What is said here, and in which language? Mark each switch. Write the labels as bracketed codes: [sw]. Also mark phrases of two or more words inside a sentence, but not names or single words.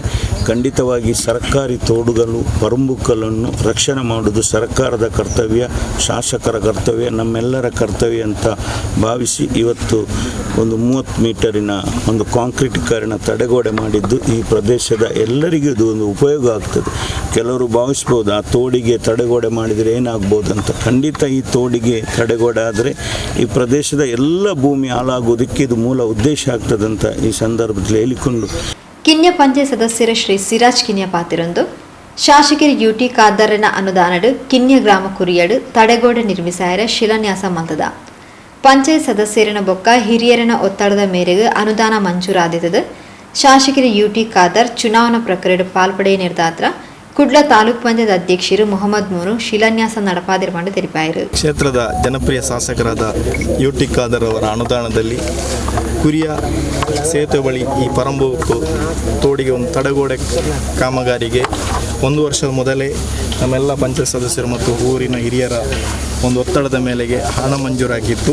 [kn] ಖಂಡಿತವಾಗಿ ಸರ್ಕಾರಿ ತೋಡುಗಳು ಪರಂಬುಕ್ಕಲನ್ನು ರಕ್ಷಣೆ ಮಾಡುವುದು ಸರ್ಕಾರದ ಕರ್ತವ್ಯ, ಶಾಸಕರ ಕರ್ತವ್ಯ, ನಮ್ಮೆಲ್ಲರ ಕರ್ತವ್ಯ ಅಂತ ಭಾವಿಸಿ ಇವತ್ತು ಒಂದು 30 ಮೀಟರಿನ ಒಂದು ಕಾಂಕ್ರೀಟೀಕರಣ ತಡೆಗೋಡೆ ಮಾಡಿದ್ದು ಈ ಪ್ರದೇಶದ ಎಲ್ಲರಿಗೂ ಇದು ಒಂದು ಉಪಯೋಗ ಆಗ್ತದೆ. ಕೆಲವರು ಭಾವಿಸ್ಬೋದು ಆ ತೋಡಿಗೆ ತಡೆಗೋಡೆ ಮಾಡಿದರೆ ಏನಾಗ್ಬೋದು ಅಂತ. ಖಂಡಿತ ಈ ತೋಡಿಗೆ ತಡೆಗೋಡೆ ಆದರೆ ಈ ಪ್ರದೇಶದ ಎಲ್ಲ ಭೂಮಿ ಹಾಳಾಗುವುದಕ್ಕೆ ಇದು ಮೂಲ ಉದ್ದೇಶ ಆಗ್ತದಂತ ಈ ಸಂದರ್ಭದಲ್ಲಿ ಹೇಳಿಕೊಂಡು [tcy] ಕಿನ್ಯ ಪಂಚಾಯತ್ ಸದಸ್ಯರ ಶ್ರೀ ಸಿರಾಜ್ ಕಿನ್ಯ ಪಾತಿರೊಂದು ಶಾಸಕರು ಯುಟಿ ಖಾದರ್ನ ಅನುದಾನಡು ಕಿನ್ಯ ಗ್ರಾಮ ಕುರಿಯಡು ತಡೆಗೋಡೆ ನಿರ್ಮಿಸಾಯರ ಶಿಲಾನ್ಯಾಸ ಮಲ್ತದ. ಪಂಚಾಯತ್ ಸದಸ್ಯರಿನ ಬೊಕ್ಕ ಹಿರಿಯರನ ಒತ್ತಡದ ಮೇರೆಗೆ ಅನುದಾನ ಮಂಜೂರಾದಿದ್ದು ಶಾಸಕರು ಯುಟಿ ಖಾದರ್ ಚುನಾವಣಾ ಪ್ರಕ್ರಿಯೆ ಪಾಲ್ಪಡೆಯ ನಿರ್ಧಾರ ಕುಡ್ಲ ತಾಲೂಕ್ ಪಂಚಾಯತ್ ಅಧ್ಯಕ್ಷರು ಮೊಹಮ್ಮದ್ ಮೋನು ಶಿಲಾನ್ಯಾಸ ನಡಪಾದಿರ್ಕೊಂಡು ತೆರಿಪಾಯರು. [kn] ಕ್ಷೇತ್ರದ ಜನಪ್ರಿಯ ಶಾಸಕರಾದ ಯುಟಿ ಖಾದರ್ ಅವರ ಅನುದಾನದಲ್ಲಿ ಕುರಿಯ ಸೇತುವೆ ಬಳಿ ಈ ಪರಂಬೋಕು ತೋಡಿಗೆ ಒಂದು ತಡೆಗೋಡೆ ಕಾಮಗಾರಿಗೆ 1 ವರ್ಷದ ಮೊದಲೇ ನಮ್ಮೆಲ್ಲ ಪಂಚಾಯತ್ ಸದಸ್ಯರು ಮತ್ತು ಊರಿನ ಹಿರಿಯರ ಒಂದು ಒತ್ತಡದ ಮೇಲೆಗೆ ಹಣ ಮಂಜೂರಾಗಿತ್ತು.